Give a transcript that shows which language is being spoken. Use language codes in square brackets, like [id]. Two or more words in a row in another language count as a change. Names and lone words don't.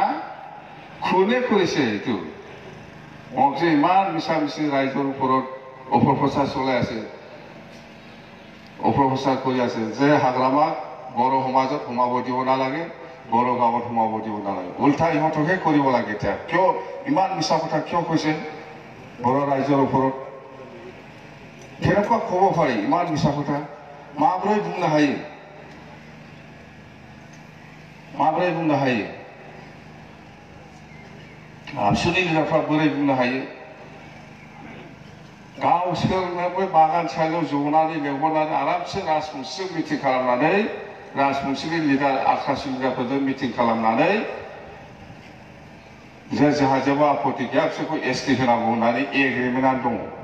[as] কোনে কৰিছে এইটো মোক যে ইমান মিছা মিছি ৰাইজৰ ওপৰত অপপ্ৰচাৰ চলাই আছে অপপ্ৰচাৰ কৰি আছে যে হাগ্ৰামাক বড়ো সমাজত সোমাব দিব নালাগে বড়ো গাঁৱত সোমাব দিব নালাগে উল্টা ইহঁতকহে কৰিব লাগে এতিয়া কিয় ইমান মিছা কথা কিয় কৈছে বড়ো ৰাইজৰ ওপৰত কেনেকুৱা ক'ব পাৰি ইমান মিছা কথা [brx] माब्रै बुंनो हायो आबसुनि लिडारफ्रा बोरै बुंनो हायो गावसोरनोबो बागान सालियाव जनानै लेंहरनानै आरामसे राजबंशीजों मिटिं खालामनानै राजबंशीनि लिडार आखासि लिडारफोरजों मिटिं खालामनानै जे जोंहा जेबो आपत्ति गैया बिसोरखौ ST होनांगौ होननानै एग्रिमेन्टआनो दङ